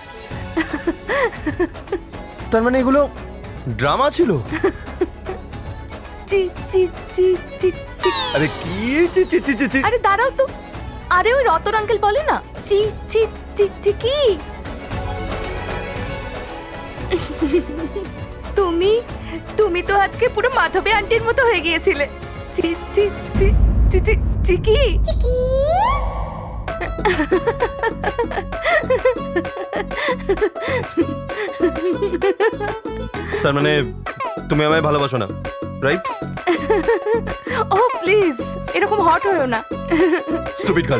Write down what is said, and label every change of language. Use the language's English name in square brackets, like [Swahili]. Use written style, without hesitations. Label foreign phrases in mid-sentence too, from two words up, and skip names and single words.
[Bangla] তার মানে এগুলো ড্রামা ছিল? চি চি চি চি চি। আরে কি চি চি চি চি চি? আরে দাঁড়াও তো। আরে ওই রতন আঙ্কেল বলে না, চি চি চি চি কি? তুমি তুমি তো আজকে পুরো মাধবী আন্টির মতো হয়ে গিয়েছিলে। চি চি চি চি চি চিকি। তার মানে তুমি আমায় ভালোবাসো না, রাইট? ও প্লিজ, এরকম হট হয়েও না। [English] stupid girl.